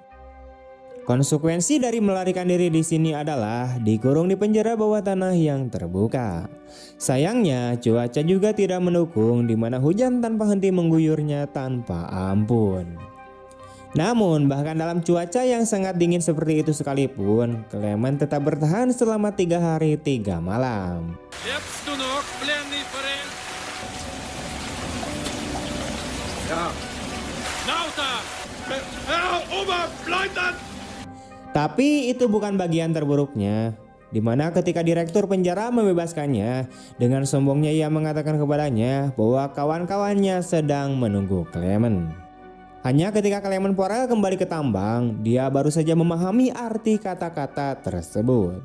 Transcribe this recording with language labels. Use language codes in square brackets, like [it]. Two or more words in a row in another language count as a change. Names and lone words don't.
[id] Konsekuensi dari melarikan diri di sini adalah dikurung di penjara bawah tanah yang terbuka. Sayangnya cuaca juga tidak mendukung, di mana hujan tanpa henti mengguyurnya tanpa ampun. Namun bahkan dalam cuaca yang sangat dingin seperti itu sekalipun, Clement tetap bertahan selama 3 hari 3 malam. [de] Lebst du noch, plenny Ferenc? Ja, Lauter! Herr Oberleutnant! [id] Tapi itu bukan bagian terburuknya, di mana ketika direktur penjara membebaskannya, dengan sombongnya ia mengatakan kepadanya bahwa kawan-kawannya sedang menunggu Clement. Hanya ketika Clement Porel kembali ke tambang, dia baru saja memahami arti kata-kata tersebut.